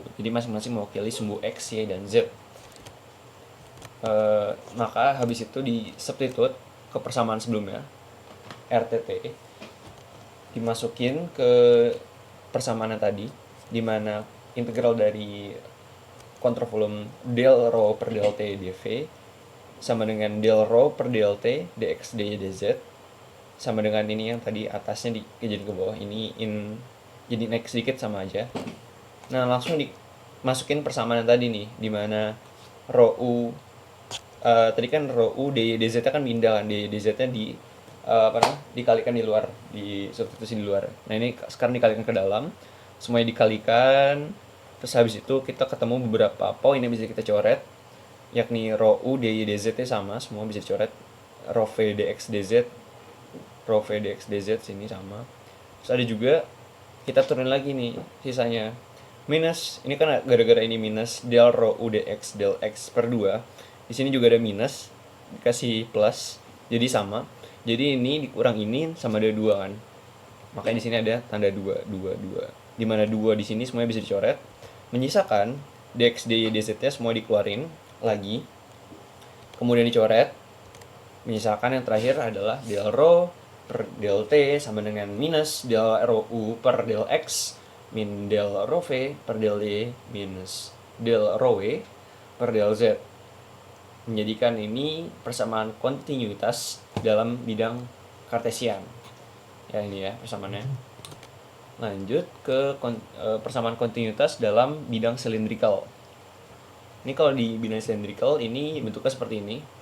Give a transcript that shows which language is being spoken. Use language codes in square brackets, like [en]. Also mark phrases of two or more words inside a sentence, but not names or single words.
[id] Jadi masing-masing mewakili sumbu X, Y, dan Z. Maka habis itu di substitute ke persamaan sebelumnya, RTT dimasukin ke persamaan tadi, dimana integral dari kontravolume del rho per del T dv sama dengan del rho per del T dx dy dz, sama dengan ini yang tadi atasnya dijadiin ke bawah, ini jadi naik sedikit sama aja. Nah, langsung dimasukin persamaan tadi nih, dimana rho u tadi kan rho u dy dz kan pindah kan, dy dz nya dikalikan di luar, di substitusi di luar. Nah, ini sekarang dikalikan ke dalam, semuanya dikalikan. Terus habis itu kita ketemu beberapa poin yang bisa kita coret, yakni rho u dy dz sama, semua bisa dicoret. Rho v dx dz, rho v dx dz sini sama. Terus ada juga kita turun lagi nih sisanya, minus, ini kan gara-gara ini minus del rho u dx del x per 2. Di sini juga ada minus, dikasih plus, jadi sama. Jadi ini dikurang ini sama ada 2 kan. Makanya di sini ada tanda 2, di mana 2 di sini semuanya bisa dicoret. Menyisakan dx dy dz-nya semua dikeluarin lagi. Kemudian dicoret. Menyisakan yang terakhir adalah del rho per del t sama dengan minus del rho u per del x min del rho v per del y minus del rho w per del z. Menjadikan ini persamaan kontinuitas dalam bidang kartesian. Ya, ini ya persamaannya. Lanjut ke persamaan kontinuitas dalam bidang silindrikal. Ini kalau di bidang silindrikal ini bentuknya seperti ini.